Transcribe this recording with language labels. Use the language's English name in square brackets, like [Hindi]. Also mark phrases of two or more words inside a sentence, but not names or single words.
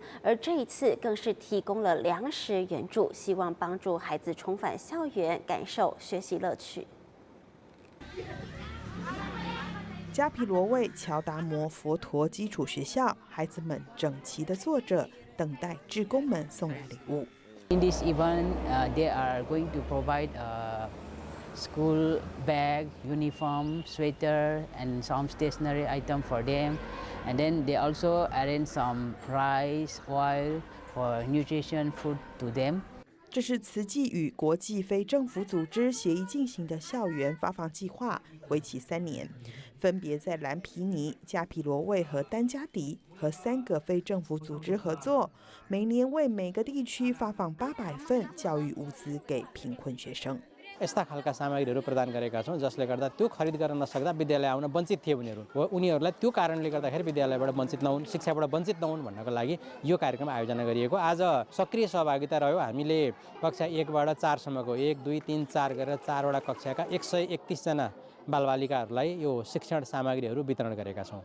[Chinese] 而这一次更是提供了粮食援助，希望帮助孩子重返校园，感受学习乐趣。加皮罗卫乔达摩佛陀基础学校，孩子们整齐地坐着，等待志工们送来礼物。 [English] In this event, they are going to provide school bag, uniform, sweater, and some stationery item for them. And then they also arrange some rice, oil for nutrition food to them. [Chinese] 这是慈济与国际非政府组织协议进行的校园发放计划，为期3年，分别在蓝皮尼、加皮罗卫和丹加迪和3个非政府组织合作，每年为每个地区发放800份教育物资给贫困学生。 [Nepali] यस्ता खालका सामग्रीहरू प्रदान गरेका छौं जसले गर्दा त्यो खरिद गर्न नसक्दा विद्यालय आउन वञ्चित थिए उनीहरूलाई त्यो कारणले गर्दाखेरि विद्यालयबाट वञ्चित नहुन् शिक्षाबाट वञ्चित नहुन् भन्नको लागि यो कार्यक्रम आयोजना गरिएको आज सक्रिय सहभागिता रह्यो हामीले कक्षा 1 बाट 4 सम्मको 1 2 3 4 गरेर 4 वटा कक्षाका 131 जना बालबालिकाहरूलाई यो शिक्षण सामग्रीहरू वितरण गरेका छौं।